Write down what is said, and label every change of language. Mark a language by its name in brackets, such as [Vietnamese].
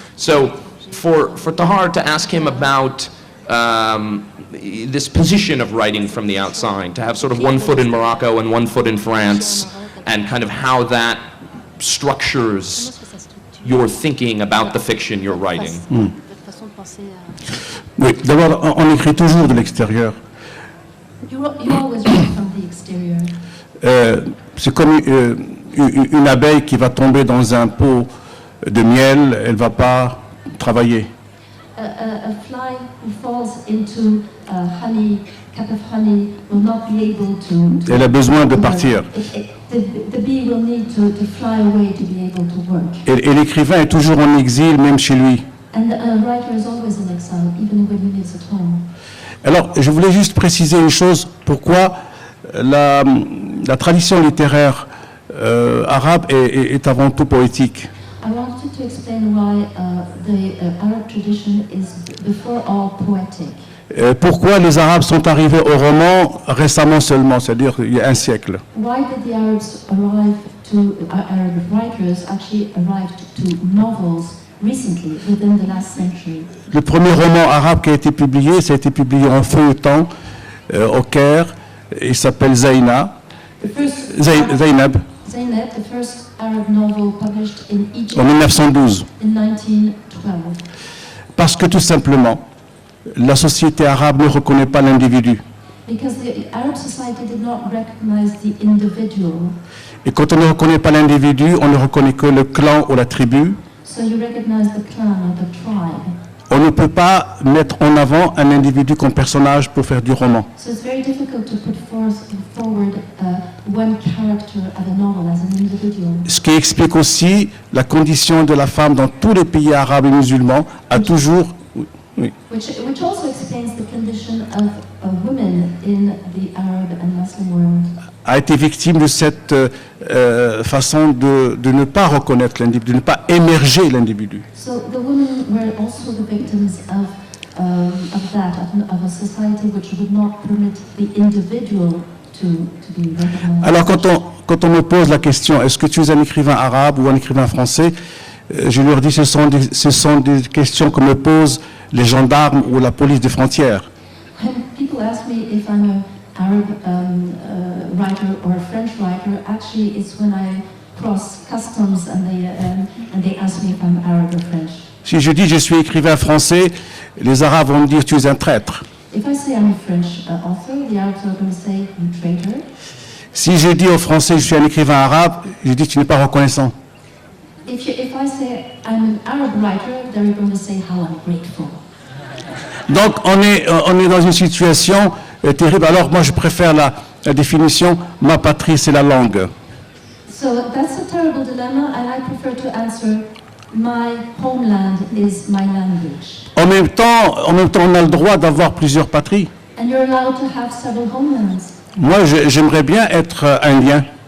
[English] So for Tahar to ask him about this position of writing from the outside, to have sort of one foot in Morocco and one foot in France, and kind of how that structures your thinking about the fiction you're writing. [French] Oui, d'abord, on écrit toujours de l'extérieur. [English] You always write from the exterior. [French] C'est comme une abeille qui va tomber dans un pot de miel, elle ne va pas travailler. [English] A fly who falls into cup of honey will not be able to [French] Elle a besoin de partir. [English] The bee will need to fly away to be able to work. [French] Et l'écrivain est toujours en exil, même chez lui. [English] And the writer is always in exile, even when he lives at home. [French] Alors, je voulais juste préciser une chose, pourquoi la tradition littéraire arabe est avant tout poétique. [English] I wanted to explain why the Arab tradition is before all poetic. [French] Pourquoi les Arabes sont arrivés au roman récemment seulement, c'est-à-dire il y a un siècle. [English] Why did the Arabs arrive to Arab writers actually arrived to novels recently, within the last century? [French] Le premier roman arabe qui a été publié, ça a été publié en feuilleton au Caire. Il s'appelle Zainab. [English] Zainab, the first Arab novel published in Egypt [French] en 1912. [English] in 1912. [French] Parce que tout simplement, la société arabe ne reconnaît pas l'individu. [English] Because the Arab society did not recognize the individual. [French] Et quand on ne reconnaît pas l'individu, on ne reconnaît que le clan ou la tribu. [English] So you recognize the clan or the tribe. [French] On ne peut pas mettre en avant un individu comme personnage pour faire du roman. [English] So it's very difficult to put forward one character of a novel as an individual. [French] Ce qui explique aussi la condition de la femme dans tous les pays arabes et musulmans a toujours... Oui. [English] Which also explains the condition of women in the Arab and Muslim world. [French] A été victime de cette façon de ne pas reconnaître l'individu, de ne pas émerger l'individu. [English] So the women were also the victims of a society which would not permit the individual to be recognized. [French] Alors quand on me pose la question, est-ce que tu es un écrivain arabe ou un écrivain français, je leur dis ce sont des questions que me posent les gendarmes ou la police des frontières. [English] When people ask me if I'm an Arab writer or a French writer, actually it's when I cross customs and they ask me if I'm Arab or French. [French] Si je dis je suis écrivain français, les Arabes vont me dire tu es un traître. [English] If I say I'm a French author, the Arabs are going to say you traitor. [French] Si je dis aux Français je suis un écrivain arabe, je dis tu n'es pas reconnaissant. [English] If I say I'm an Arab writer, they're going to say how ungrateful. [French] Donc on est dans une situation terrible. Alors moi je préfère La définition, ma patrie, c'est la langue. [English] So that's a terrible dilemma, and I prefer to answer, my homeland is my language. [French] En même temps, on a le droit d'avoir plusieurs patries. [English] And you're allowed to have several homelands. [French] Moi, j'aimerais bien être indien.